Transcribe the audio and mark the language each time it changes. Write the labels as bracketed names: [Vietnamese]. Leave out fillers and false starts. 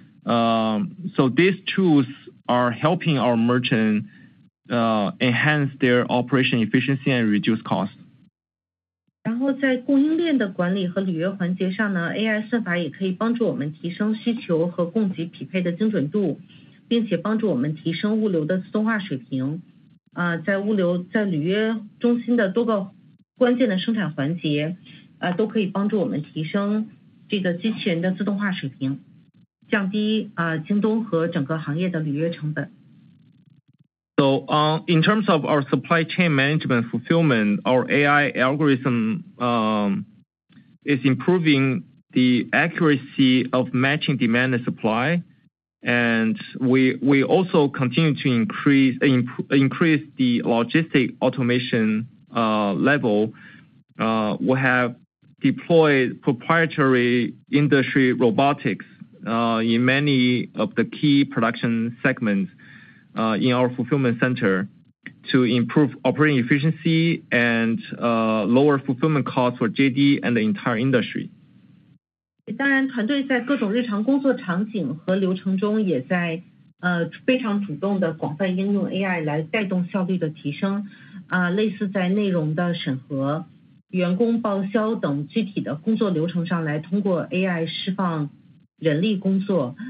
[English] So these tools are helping our merchants enhance their operation efficiency and reduce costs. [Chinese] 然后在供应链的管理和履约环节上呢 ，AI 算法也可以帮助我们提升需求和供给匹配的精准度，并且帮助我们提升物流的自动化水平。在履约中心的多个关键的生产环节，都可以帮助我们提升这个机器人的自动化水平，降低京东和整个行业的履约成本。 [English] So in terms of our supply chain management fulfillment, our AI algorithm is improving the accuracy of matching demand and supply, And we also continue to increase the logistic automation level. We have deployed proprietary industry robotics in many of the key production segments in our fulfillment center to improve operating efficiency and lower fulfillment costs for JD and the entire industry. [Chinese] 当然，团队在各种日常工作场景和流程中，也在非常主动的广泛应用 AI 来带动效率的提升。类似在内容的审核、员工报销等具体的工作流程上来通过 AI 释放人力工作。